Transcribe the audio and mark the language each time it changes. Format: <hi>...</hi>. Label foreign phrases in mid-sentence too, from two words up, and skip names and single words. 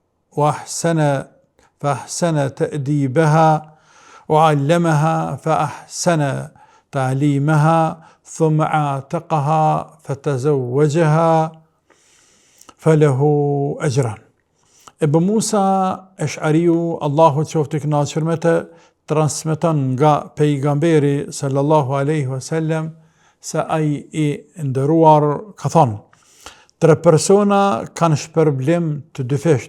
<ar>فأحسن تأديبها وعلمها فأحسن تعليمها ثم اعتقها فتزوجها فله أجران.</ar> <sq>Ebu Musa Ash'ariu, Allahu qoftë i kënaqur me të, transmeton nga pejgamberi</sq> <ar>صلى الله عليه وسلم</ar> <sq>se ai i nderuar ka thonë: 3 persona kanë shpërblim të dyfisht.</sq>